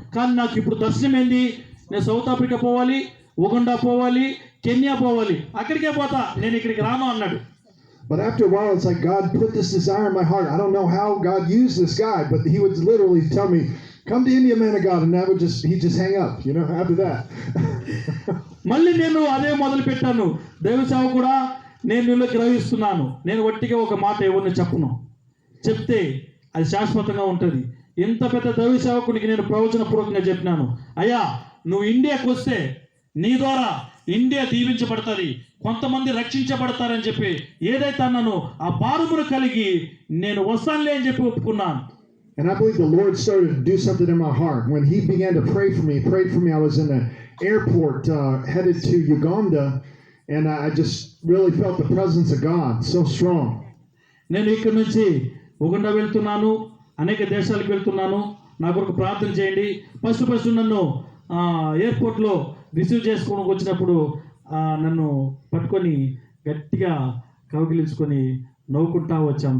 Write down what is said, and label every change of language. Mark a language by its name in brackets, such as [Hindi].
[Telugu] కానీ నాకు ఇప్పుడు దర్శనం ఏంది, నేను సౌత్ ఆఫ్రికా పోవాలి, ఉగండా పోవాలి, కెన్యా పోవాలి, అక్కడికే పోతా, నేను ఇక్కడికి రాను అన్నాడు. [English] But after a while, it's like God put this desire in my heart. I don't know how God used this guy, but he would literally tell me, come to India, man of God, and he'd just hang up, after that. [Telugu] మళ్ళీ నేను అదే మొదలు పెట్టాను, దైవ సేవకుడా నేను నిన్ను గ్రహిస్తున్నాను, నేను వట్టిగా ఒక మాట ఎవరిని చెప్పను, చెప్తే అది శాశ్వతంగా ఉంటుంది. ఇంత పెద్ద దైవ సేవకునికి నేను ప్రవచనపూర్వకంగా చెప్పినాను, అయ్యా నువ్వు ఇండియాకి వస్తే నీ ద్వారా ఇండియా దీవించబడుతుంది, కొంతమంది రక్షించబడతారని చెప్పి ఏదైతే అన్నానో ఆ భారమును కలిగి నేను వస్తానులే అని చెప్పి ఒప్పుకున్నాను. [English] And I believe the Lord started to do something in my heart. When he began to pray for me, I was in the airport headed to Uganda, and I just really felt the presence of God so strong. [Telugu] నేను ఇక్కడ నుంచి ఉగండా వెళ్తున్నాను, అనేక దేశాలకు వెళ్తున్నాను, నా కొరకు ప్రార్థన చేయండి. ఫస్ట్ నన్ను ఎయిర్పోర్ట్లో రిసీవ్ చేసుకోవడానికి వచ్చినప్పుడు నన్ను పట్టుకొని గట్టిగా కౌగిలించుకొని నవ్వుకుంటా వచ్చాం.